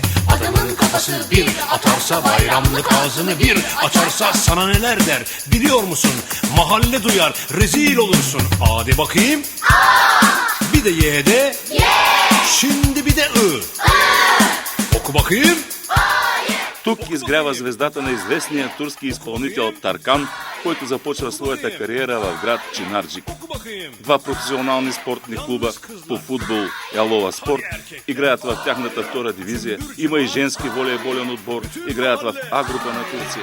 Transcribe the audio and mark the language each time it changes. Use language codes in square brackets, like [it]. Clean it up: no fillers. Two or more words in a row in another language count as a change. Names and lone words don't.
[tr] Adamın kafası bir atarsa bayramlık ağzını bir açarsa sana neler der biliyor musun? Mahalle duyar rezil olursun. Hadi bakayım. Bir de ye de. Şimdi bir de Oku bakayım. [bg] Тук изгрява звездата на известния турски изпълнител Таркан, който започва своята кариера в град Чинарджик. Два професионални спортни клуба по футбол Ялова Спорт играят в тяхната втора дивизия. Има и женски волейболен отбор, играят в А група на Турция.